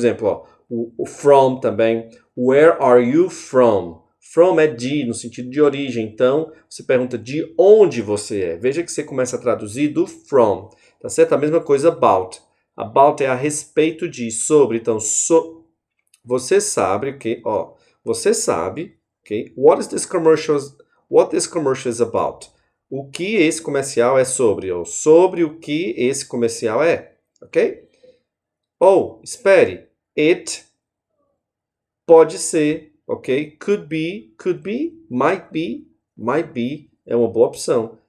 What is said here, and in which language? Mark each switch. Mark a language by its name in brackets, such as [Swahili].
[Portuguese] Por exemplo, ó, o from também. [English] Where are you from? [Portuguese] From é de, no sentido de origem. Então, você pergunta de onde você é. Veja que você começa a traduzir do from. Tá certo? A mesma coisa about. About é a respeito de, sobre. Então, você sabe, ok? Ó, você sabe, ok? [English] What this commercial is about? [Portuguese] O que esse comercial é sobre? Ou sobre o que esse comercial é, ok? Ou, espere, it pode ser, ok? [English] Could be, might be [Portuguese] é uma boa opção.